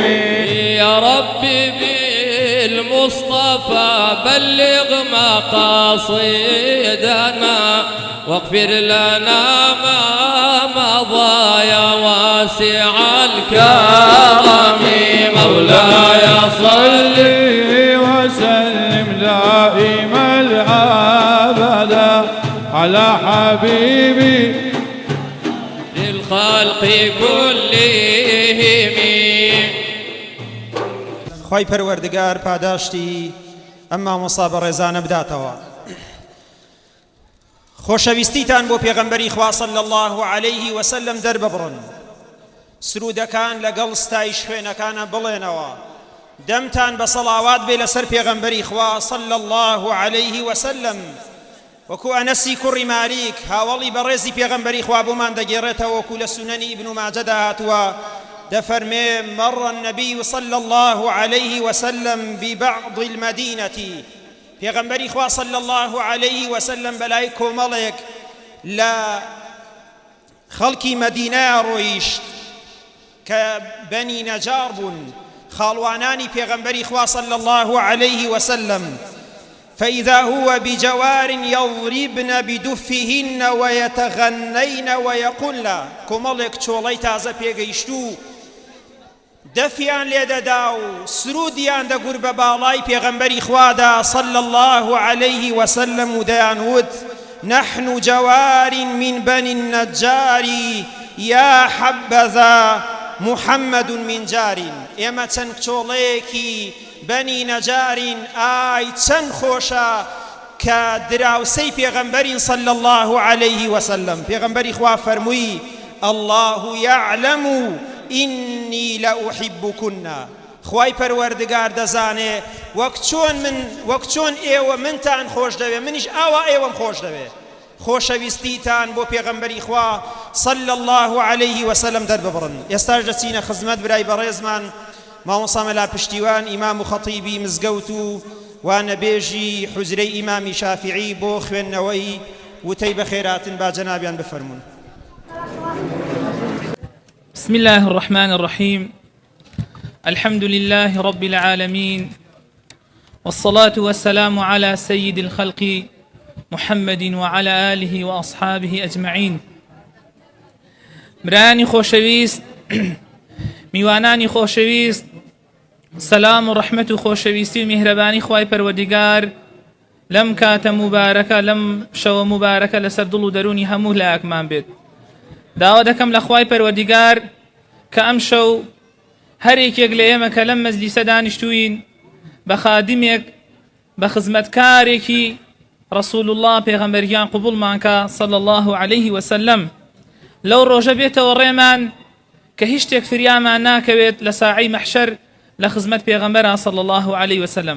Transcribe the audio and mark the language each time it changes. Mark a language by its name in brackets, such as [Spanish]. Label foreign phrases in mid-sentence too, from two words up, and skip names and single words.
[Arabic] يا ربي بالمصطفى بلغ مقاصدنا واغفر لنا ما مضى يا واسع الكرم مولاي صل وسلم دائما أبدا على حبيبي للخلق كلهم. [Central Kurdish] خوای پەروەردگار پاداشتی ئەم مامۆستا بە ڕێزانە بداتەوە. خۆشەویستیتان بۆ پێغەمبەری خوا [Arabic] صلی الله عليه وسلم [Central Kurdish] دەرببڕن، سرودەکان لەگەڵ ستایش خوێنەکانە بڵێنەوە، دەمتان بە سەڵاوات بێ لەسەر پێغەمبەری خوا [Arabic] صلی الله عليه وسلم. [Central Kurdish] وەکو ئەنەسی کوڕی مالیک هاوڵی بەڕێزی پێغەمبەری خوا بۆمان دەگێڕێتەوە، وەکو لە سونەنی ئیبن ماجەدا هاتووە دفرمي [Arabic] مر النبي صلى الله عليه وسلم ببعض المدينة [Central Kurdish] پیغمبری خوا [Arabic] صلى الله عليه وسلم [Central Kurdish] بلای کۆمەڵێک لا خەڵکی مدینە ڕۆیشت کە بەنی نەجار بوون، خاڵوانانی پێغەمبەری خوا [Arabic] صلى الله عليه وسلم، فإذا هو بجوار يضربن بدفهن ويتغنين ويقولن [Central Kurdish] کۆمەڵێک چۆڵەی تازە پێگەیشتوو دەفیان لێدەدا و سرودیان دەگور بە باڵای پێغەمبەری خوادا [Arabic] صلى الله عليه وسلم [Central Kurdish] و دەیانوت [Arabic] نحن جوار من بني النجار يا حبذا محمد من جار. [Central Kurdish] ئێمە چەند کچۆڵەیەکی بەنی نەجارین، ئای چەند خۆشە کە دراوسەی پێغەمبەرین [Arabic] صلى الله عليه وسلم. [Central Kurdish] پێغەمبەری خوا فەرمووی [Arabic] الله يعلم إني لأحبكن، [Central Kurdish] خوای پەروەردگار دەزانێ وەک چۆن ئێوە منتان خۆش دەوێ، منیش ئاوا ئێوەم خۆش دەوێ. خۆشەویستیتان بۆ پێغەمبەری خوا [Arabic] صلى الله عليه وسلم [Central Kurdish] دەرببڕن. ئێستاش دەچینە خزمەت برای بەڕێزمان مامۆستا مەلا پشتیوان ئیمام و خەتیبی مزگەوت و وانەبێژی حوزرەی ئیمامی شافعی بۆ خوێندنەوەی وتەی بەخێراتن با جەنابیان بفەرمون. [Arabic] بسم الله الرحمن الرحيم الحمد لله رب العالمين والصلاة والسلام على سيد الخلق محمد وعلى آله وأصحابه أجمعين. [Central Kurdish] براني خوشويست میوانانی خۆشەویست، سەلام و ڕەحمەت و خۆشەویستی و میهرەبانی خوای پەروەردگار لەم کاتە موبارەکە، لەم شەوە موبارەکە لەسەر دڵ و دەرونی هەموو لایەکمان بێت. داوا دەکەم لە خوای پەروەردگار کە ئەم شەو هەرێکێک لە ئێمە کە لەم مەجلیسە دانیشتووین بە خادمێک بە خزمەتکارێکی [Arabic] ڕەسوول الله [Central Kurdish] پێغەمبەریان قوبوڵمانکە [Arabic] صلی الله عليه وسلم [Central Kurdish] لەو ڕۆژە بێتەوە ڕێمان کە هیچ شتێک فریامان ناکەوێت لە ساعەی مەحشەر لە خزمەت پێغەمبەرە [Arabic] صلی الله عليه وسلم.